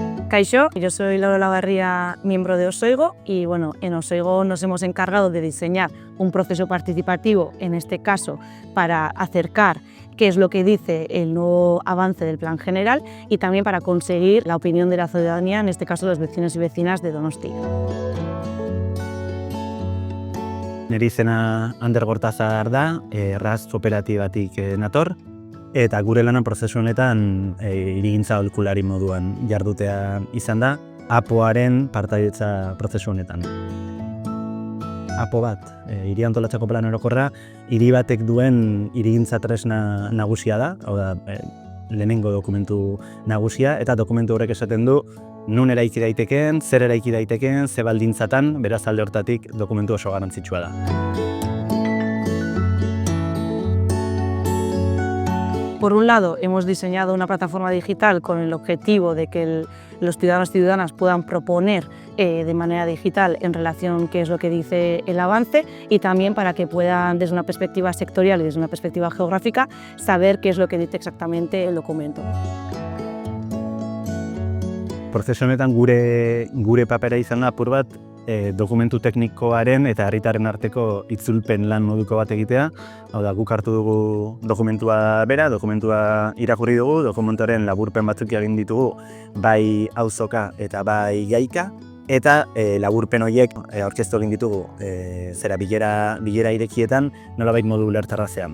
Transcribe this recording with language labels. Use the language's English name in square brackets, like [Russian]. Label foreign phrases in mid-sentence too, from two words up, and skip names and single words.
[Basque] Kaixo, [Spanish] yo soy Laura Lavarría, miembro de Osoigo, y bueno, en Osoigo nos hemos encargado de diseñar un proceso participativo, en este caso para acercar qué es lo que dice el nuevo avance del Plan General y también para conseguir la opinión de la ciudadanía, en este caso los vecinos y vecinas de Donosti. [Basque] Nire izena Ander Gortazar da, RAS kooperatibatik nator, eta gure lanan prozesu honetan hirigintza aholkulari moduan jardutea izan da, APOaren partaidetza prozesu honetan. APO bat, hiri antolatzeko plan orokorra, hiri batek duen hirigintza tresna nagusia da, hau da, lehenengo dokumentu nagusia, eta dokumentu horrek esaten du nun eraiki daitekeen, zer eraiki daitekeen, ze baldintzatan, beraz alde hortatik dokumentu oso garrantzitsua da. [Spanish] Por un lado, hemos diseñado una plataforma digital con el objetivo de que los ciudadanos y ciudadanas puedan proponer de manera digital en relación qué es lo que dice el avance y también para que puedan, desde una perspectiva sectorial y desde una perspectiva geográfica, saber qué es lo que dice exactamente el documento. [Basque] Prozesu honetan gure papera izan da apur bat dokumentu teknikoaren eta herritarren arteko itzulpen lan moduko bat egitea. Hau da, guk hartu dugu dokumentua bera, dokumentua irakurri dugu, dokumentuaren laburpen batzuk egin ditugu bai auzoka eta bai gaika, eta laburpen horiek aurkeztu egin ditugu bilera irekietan nolabait modu ulerterrazean.